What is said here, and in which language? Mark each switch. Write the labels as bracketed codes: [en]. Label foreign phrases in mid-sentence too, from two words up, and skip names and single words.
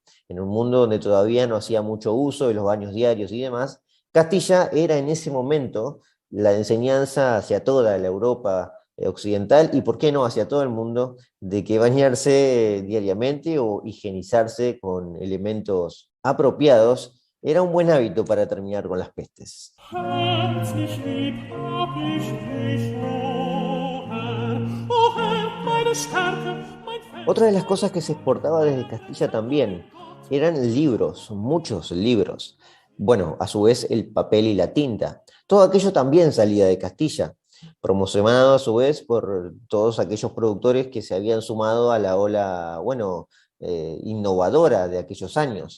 [es] En un mundo donde todavía no hacía mucho uso de los baños diarios y demás, Castilla era en ese momento la enseñanza hacia toda la Europa occidental y, por qué no, hacia todo el mundo, de que bañarse diariamente o higienizarse con elementos apropiados era un buen hábito para terminar con las pestes. [de] Herzlich lieb hab ich dich, o Herr, meine Stärke, mein Fels. [es] Otra de las cosas que se exportaba desde Castilla también eran libros, muchos libros. Bueno, a su vez el papel y la tinta. Todo aquello también salía de Castilla, promocionado a su vez por todos aquellos productores que se habían sumado a la ola, bueno, innovadora de aquellos años.